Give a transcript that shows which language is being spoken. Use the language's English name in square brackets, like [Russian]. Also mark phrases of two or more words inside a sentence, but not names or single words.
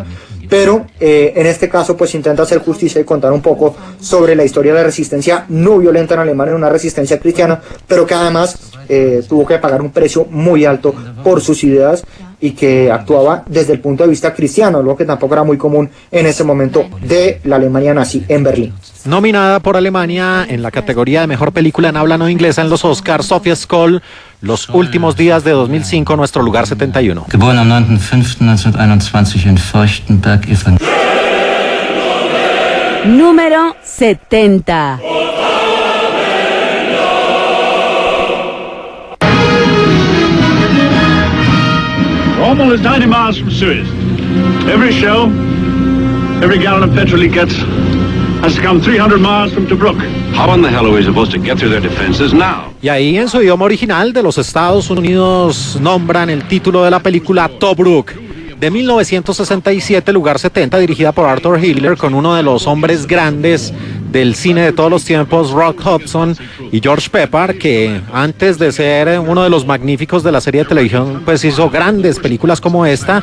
[Spanish] Pero en este caso pues intenta hacer justicia y contar un poco sobre la historia de la resistencia no violenta en Alemania, una resistencia cristiana, pero que además tuvo que pagar un precio muy alto por sus ideas, y que actuaba desde el punto de vista cristiano, algo que tampoco era muy común en ese momento de la Alemania nazi en Berlín. Nominada por Alemania en la categoría de Mejor Película en Habla No Inglesa en los Oscars, Sophie Scholl, Los últimos días de 2005, nuestro lugar 71. [German] Geboren am 9.5.1921 in Feuchtenberg, evangelisch. [Spanish] Número 70. [English] Rommel is 90 miles from Suez. Every shell, every gallon of petrol he gets has to come 300 miles from Tobruk. How in the hell are we supposed to get through their defenses now? [Spanish] Y ahí en su idioma original de los Estados Unidos nombran el título de la película Tobruk, de 1967, lugar 70, dirigida por Arthur Hiller, con uno de los hombres grandes del cine de todos los tiempos, Rock Hudson y George Peppard, que antes de ser uno de los magníficos de la serie de televisión, pues hizo grandes películas como esta.